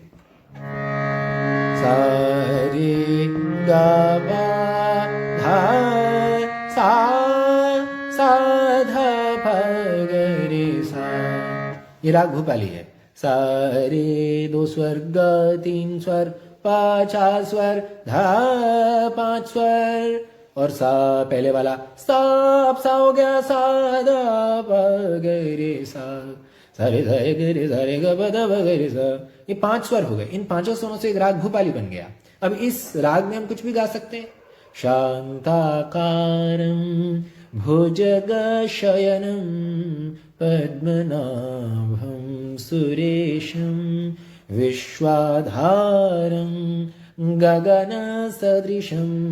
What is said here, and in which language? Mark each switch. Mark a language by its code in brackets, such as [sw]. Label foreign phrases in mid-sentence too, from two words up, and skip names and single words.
[hi] सा रे गा मा धा सा सा धा प ग रे सा, ये राग भूपाली है। सा रे 2 स्वर, ग 3 स्वर, पा 4 स्वर, धा 5 स्वर, और सा पहले वाला सा, अब सा हो गया, सा धा प ग रे सा, सा रे ग रे सा रे ग प ध प ग रे सा। ये 5 स्वर हो गए। इन 5 स्वरों से एक राग भूपाली बन गया। अब इस राग में हम कुछ भी गा सकते हैं। [sa] शांताकारं भुजगशयनं पद्मनाभं सुरेशं विश्वाधारं गगनसदृशं